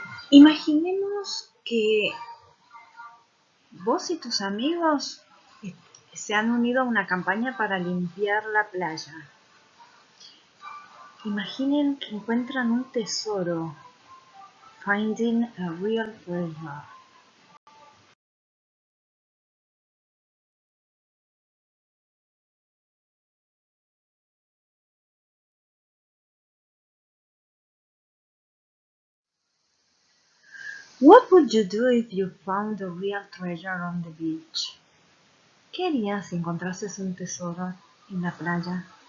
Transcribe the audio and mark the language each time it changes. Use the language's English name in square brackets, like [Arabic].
[Spanish] Imaginemos que vos y tus amigos se han unido a una campaña para limpiar la playa. Imaginen que encuentran un tesoro. [English] Finding a real treasure. What would you do if you found a real treasure on the beach? [Spanish] ¿Qué harías si encontrases un tesoro en la playa?